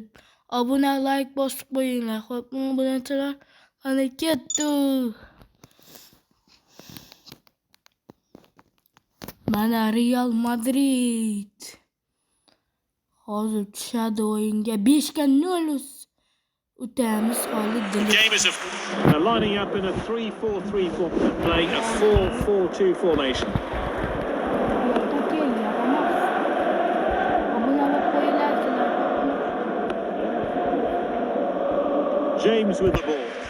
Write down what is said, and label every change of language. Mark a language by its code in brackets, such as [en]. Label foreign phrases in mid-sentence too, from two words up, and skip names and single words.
[uz] Obuna, like bosib qo'yinglar, xo'pmi obunachilar? Qani ketdik. Mana Real Madrid hozir tushadi o'yinga. 5 ga 0 o'tamiz hozir. [en] They're lining up in a 3-4-3 playing a 4-4-2 formation. James with the ball.